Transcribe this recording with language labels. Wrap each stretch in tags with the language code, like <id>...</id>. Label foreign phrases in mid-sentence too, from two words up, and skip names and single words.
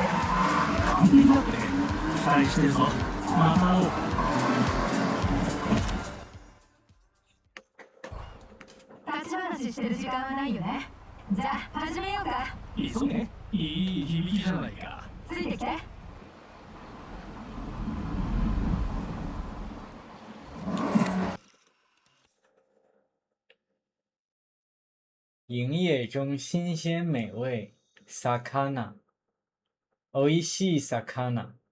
<ja>完璧だって。期待してるぞ。また会おう。立ち話してる時間はないよね。じゃあ始めようか。急げ。いい響きじゃないか。ついてきて。</ja> <zh>营业中新鲜美味 ，</zh> <ja>魚， おいしい 魚。</ja>